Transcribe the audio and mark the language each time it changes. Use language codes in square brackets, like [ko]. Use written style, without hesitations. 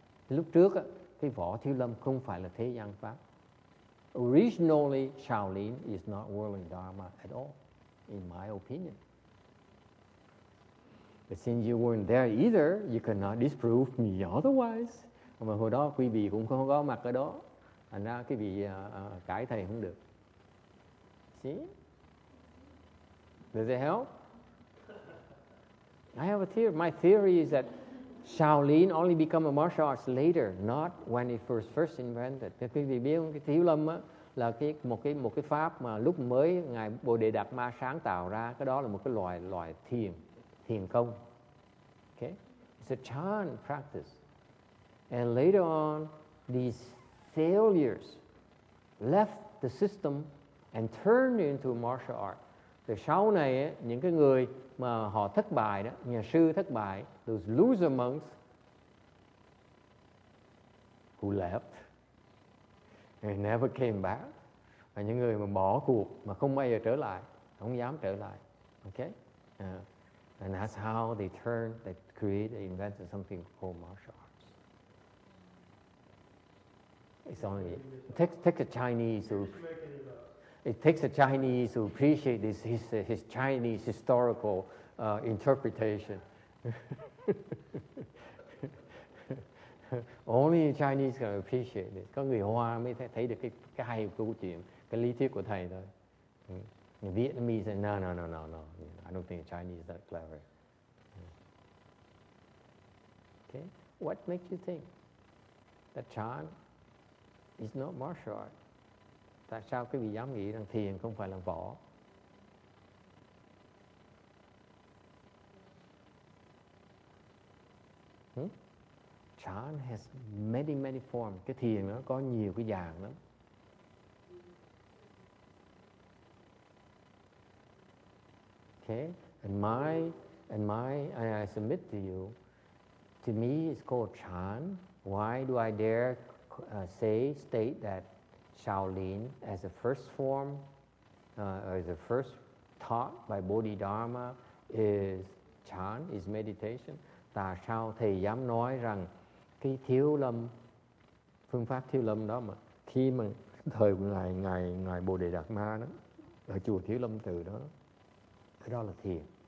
[vi] Lúc trước á, cái võ Thiếu Lâm không phải là thế gian pháp. [en] Originally, Shaolin is not worldly dharma at all, in my opinion. But since you weren't there either, you cannot disprove me otherwise. [vi] Mà hồi đó quý vị cũng không có mặt ở đó, thành ra quý vị cãi thầy không được. [en] See? Does it help? I have a theory. My theory is that Shaolin only become a martial arts later, not when it first invented. [vi] Quý vị biết không? Cái Thiếu Lâm á, là một cái pháp mà lúc mới ngài Bồ Đề Đạt Ma sáng tạo ra, cái đó là một cái loại thiền công. [en] Okay, it's a Chan practice, and later on, these failures left the system and turned into martial art. [vi] Từ sau này ấy, những cái người mà họ thất bại đó, nhà sư thất bại, [en] those loser monks who left and never came back, [vi] và những người mà bỏ cuộc mà không bao giờ trở lại, không dám trở lại. [en] Okay, and that's how they invented something called martial arts. It's only it takes a Chinese who. It takes a Chinese who appreciate his Chinese historical interpretation. Only Chinese can appreciate it. [vi] Có người Hoa mới thấy được cái hay của câu chuyện, cái lý thuyết của thầy thôi. [en] Vietnamese say no. I don't think Chinese is that clever. Okay, what makes you think that Chan is not martial art? [vi] Tại sao quý vị dám nghĩ rằng thiền không phải là võ? [en] Chan has many forms. [vi] Cái thiền nó có nhiều cái dạng lắm. [en] Okay, and I submit to you. To me, it's called Chan. Why do I dare state that Shaolin as the first form, as the first taught by Bodhidharma is Chan, is meditation? [vi] Tại sao thầy dám nói rằng cái Thiếu Lâm, phương pháp Thiếu Lâm đó mà khi mà thời ngài Bồ Đề Đạt Ma đó ở chùa Thiếu Lâm Từ đó, cái đó là thiền.